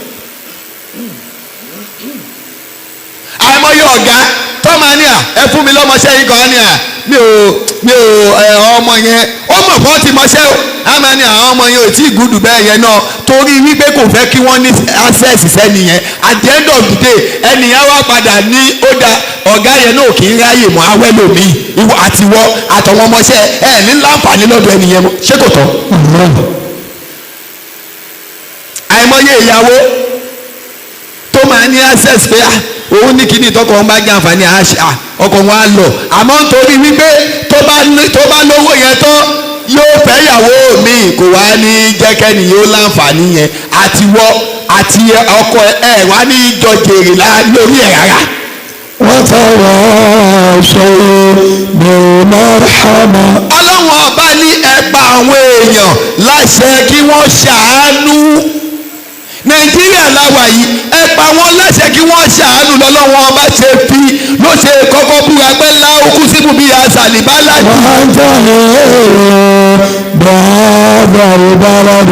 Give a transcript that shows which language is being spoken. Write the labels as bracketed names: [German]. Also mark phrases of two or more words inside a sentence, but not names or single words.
[Yoruba] àìmọye ọ̀gá tọ́mọ ní ẹ fún mi lọ́mọṣẹ́ yìí kan ní mi ò ọmọ yẹn ó mọ̀ fún ti mọṣẹ́ o àmọ́ ní àwọn ọmọ yẹn ò tí ì gùdù bẹ́ẹ̀ yẹn náà torí wípé kò fẹ́ kí wọ́n ní access sẹ́ni yẹn [English] at the end of the day [Yoruba] ẹnìyẹn wá padà ní ó da ọ̀gá yẹn náà kì í ráyè mọ́ awẹ́lòmíì ìwọ àtiwọ́ àtọ̀wọ́n ọmọṣẹ́ ẹ̀ ní láǹfààní lọ́dọ̀ ẹnìyẹn mọ́ ṣé kò tọ́. àìmọye ìyàwó tó máa ní access pé òun ní kíní tọkọ wọn bá jẹ àǹfààní ọkọ wọn á lọ àmọ́ nítorí wípé tó bá lówó yẹn tán yóò fẹ́ ìyàwó mi kò wá ní jẹ́kẹ́ni yóò láǹfààní yẹn àtiwọ́ àti ọkọ ẹ̀ wá ní jọ jèrè lórí ẹ̀ rárá. [Arabic] وتواصوا بالمرحمة. [Yoruba] ọlọ́run ọba ní ẹ pa àwọn èèyàn láṣẹ kí wọ́n ṣàánú. nàìjíríà láwa yìí ẹ pa wọ́n láṣẹ kí wọ́n ṣàánú lọ́lọ́run ọba ṣe fi ló ṣe kọ́kọ́ búra pé láòkú síbù bíi àṣàlìbálà. wọ́n tẹ̀lé bàbá ìbáradì.